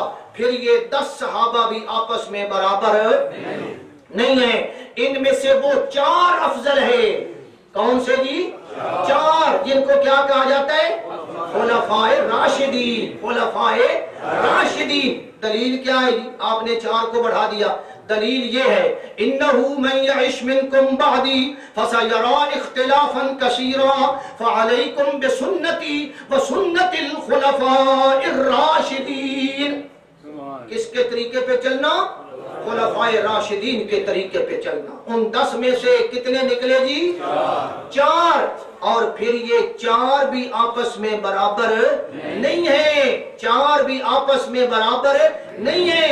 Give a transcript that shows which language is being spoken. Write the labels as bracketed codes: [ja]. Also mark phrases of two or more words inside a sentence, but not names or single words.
[ur] پھر یہ 10 صحابہ بھی آپس میں برابر نہیں ہیں، ان میں سے وہ 4 افضل ہیں۔ کون سے جی؟ 4 جن کو کیا کہا جاتا ہے؟ خلفائے راشدین۔ خلفائے راشدین۔ دلیل کیا ہے جی؟ آپ نے 4 کو بڑھا دیا۔ دلیل یہ ہے [ar] انہو من یعش منکم بعدی فسیرا اختلافا کثیرا فعلیکم بسنتی وسنت الخلفاء الراشدین۔ [ur] کس کے طریقے پہ چلنا؟ خلفائے راشدین کے طریقے پہ چلنا۔ ان 10 میں سے کتنے نکلے جی؟ 4۔ اور پھر یہ 4 بھی آپس میں برابر نہیں ہیں، 4 بھی آپس میں برابر نہیں ہیں۔